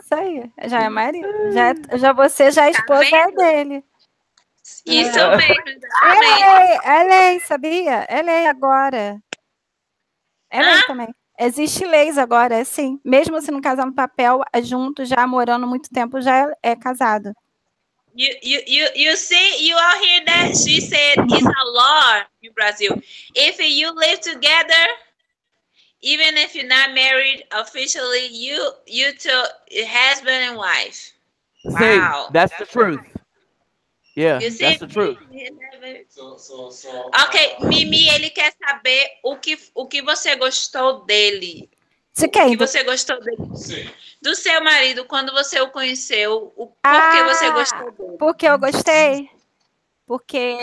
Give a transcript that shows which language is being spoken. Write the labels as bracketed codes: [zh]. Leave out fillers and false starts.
[pt] Isso aí. Já é marido. Você já é esposa dele. Isso mesmo. É lei, sabia? É lei agora. É lei também. Existe leis agora, é sim. Mesmo se não casar no papel, junto, já morando muito tempo, já é casado. [en] You see, you all hear that? She said it's a law in Brazil. If you live together, even if you're not married officially, you two husband and wife. Wow. That's the truth. Yeah, that's the truth. [pt] Ok, Mimi, ele quer saber o que você gostou dele. De quem? O que você gostou dele? Sim. Do seu marido, quando você o conheceu, por que você gostou dele? Porque eu gostei. Porque